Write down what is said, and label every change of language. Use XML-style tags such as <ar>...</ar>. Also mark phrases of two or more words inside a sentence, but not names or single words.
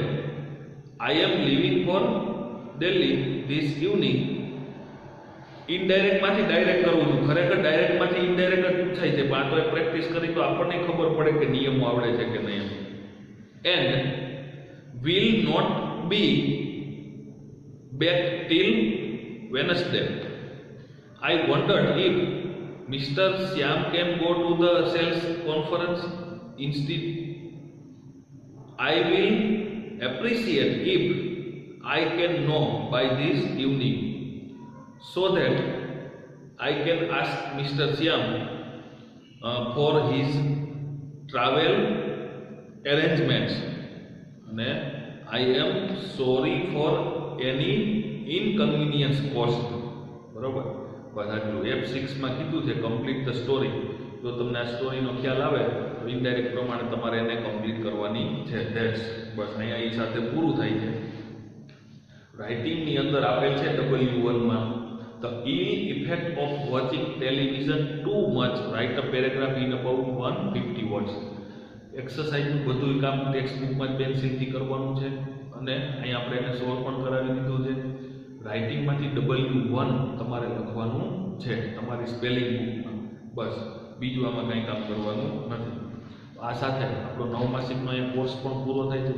<en>I am leaving for Delhi this evening.</en> <gu>ઇનડાયરેક્ટ માંથી ડાયરેક્ટ કરવું છું. ખરેખર ડાયરેક્ટ માંથી ઇનડાયરેક્ટ જ પૂછાય છે, પણ આ તો પ્રેક્ટિસ કરી તો આપણને ખબર પડે કે નિયમો આવડે છે કે નહીં.</gu> <en>એન્ડ will not be back till Wednesday. I wondered if Mr. Shyam can go to the sales conference instead. I will appreciate if I can know by this evening so that I can ask Mr. Shyam for his travel arrangements. And I am sorry for any inconvenience caused.</en> <gu>બરોબર, બસ આટલું. F6 માં કીધું છે</gu> <en>complete the story.</en> <gu>જો તમને આ સ્ટોરીનો ખ્યાલ આવે તો ઇનડાયરેક્ટ પ્રમાણે તમારે એને કમ્પ્લીટ કરવાની છે. ધેટ્સ બસ અહીંયા એ સાથે પૂરું થાય છે. રાઇટિંગની અંદર આપેલ છે W1 માં</gu> <en>the ill effect of watching television too much. Write a paragraph in about 150 words.</en> <gu>એક્સરસાઇઝનું બધું કામ ટેક્સ્ટ બુકમાં જ પેન્સિલથી કરવાનું છે અને અહીં આપણે એને સોલ્વ પણ કરાવી દીધું છે. રાઇટિંગમાંથી W1 તમારે લખવાનું છે તમારી સ્પેલિંગ બુકમાં. બસ, બીજું આમાં કંઈ કામ કરવાનું નથી. આ સાથે આપણો 9 માસિકનો એ કોર્સ પણ પૂરો થાય છે.</gu>